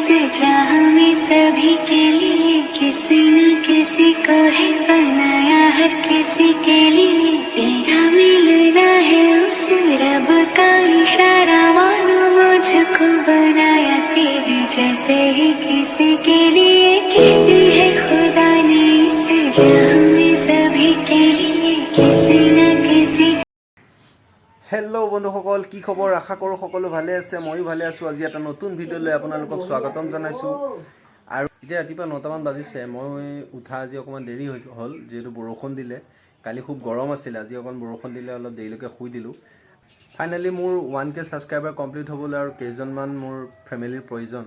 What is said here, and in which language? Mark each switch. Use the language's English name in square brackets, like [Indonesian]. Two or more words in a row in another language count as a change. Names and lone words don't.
[Hindi] जहाँ में सभी के लिए किसी न किसी को है बनाया, हर किसी के लिए तेरा मिलना है उस रब का इशारा, मानो मुझको बनाया तेरे जैसे ही किसी के लिए, कहती है खुदा ने इस जहाँ में सभी के लिए किसी न किसी। [Assamese] हेलो বন্ধুসকল, কি খবৰ? আশা কৰোঁ সকলো ভালে আছে, ময়ো ভালে আছোঁ। আজি এটা নতুন ভিডিঅ'লৈ আপোনালোকক স্বাগতম জনাইছোঁ। আৰু এতিয়া ৰাতিপুৱা 9টামান বাজিছে। মই উঠা আজি অকণমান দেৰি হ'ল, যিহেতু বৰষুণ দিলে। কালি খুব গৰম আছিল, আজি অকণমান বৰষুণ দিলে, অলপ দেৰিলৈকে শুই দিলোঁ। ফাইনেলি মোৰ 1K [English] subscriber complete [Assamese] হ'বলৈ আৰু কেইজনমান মোৰ ফেমিলিৰ প্ৰয়োজন।